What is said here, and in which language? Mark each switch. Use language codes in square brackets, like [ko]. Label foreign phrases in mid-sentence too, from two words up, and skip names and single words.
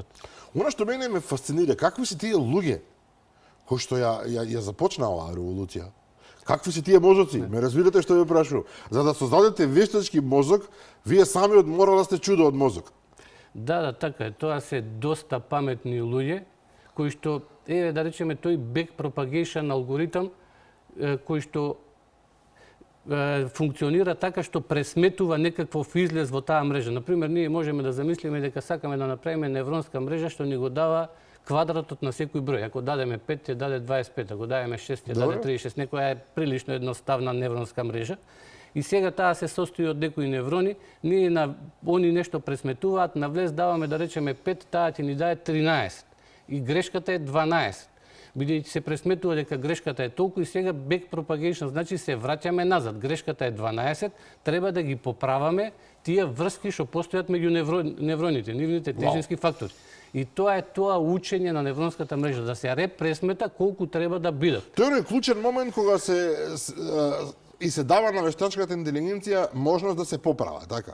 [mk] Она што мене ме фасцинира, какви се тие луѓе кои што ја започнаа оваа револуција? Какви се тие мозоци? Ме разбирате што ве прашувам? За да создадете вештачки мозок, вие самиот мора да сте чудо од мозок. Да, така е. Тоа се доста паметни луѓе кои што, да речеме, тој [en] back propagation [mk] алгоритам кој што функционира така што пресметува некаков излез во таа мрежа. Например, ние можеме да замислиме дека сакаме да направиме невронска мрежа што ни го дава квадратот на секој број. Ако дадеме 5, ќе даде 25, ако дадеме 6, ќе даде 36. Некоја е прилично едноставна невронска мрежа. И сега таа се состои од некои неврони, ние они нешто пресметуваат, навлез даваме да речеме 5, таа ќе ни даде 13. И грешката е 12. Бидејќи се пресметува дека грешката е толку и сега [en] back propagation, [mk] значи се враќаме назад. Грешката е 12, треба да ги поправаме тие врски што постојат меѓу невроните, нивните тежински фактори. И тоа е учење на невронската мрежа, да се репресмета колку треба да бидат. Тоа е клучен момент кога се дава на вештачката интелигенција можност да се поправа, така?